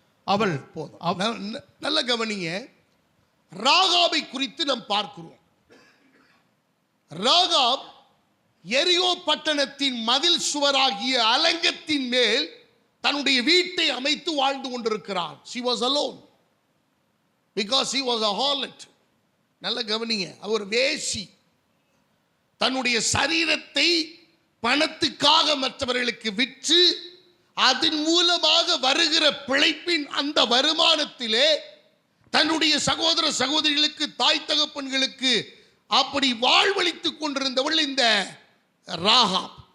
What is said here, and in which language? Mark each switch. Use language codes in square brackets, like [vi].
[ta] அவள் நல்ல கவனிங்க. ராகாபை குறித்து நாம் பார்க்கிறோம். ராகாப் எரிகோ பட்டணத்தின் மதில் சுவராகிய அலங்கத்தின் மேல் தன்னுடைய வீட்டை அமைத்து வாழ்ந்து கொண்டிருக்கிறார். [en] She was alone because he was a harlot. [ta] நல்ல கவனிங்க, அவர் வேசி. தன்னுடைய சரீரத்தை பணத்துக்காக மற்றவர்களுக்கு விற்று அதன் மூலமாக வருகிற பிழைப்பின் அந்த வருமானத்திலே தன்னுடைய சகோதர சகோதரிகளுக்கு, தாய் தகப்பன்களுக்கு அப்படி வாழ்வளித்துக் கொண்டிருந்தவள் இந்த ராகாப்.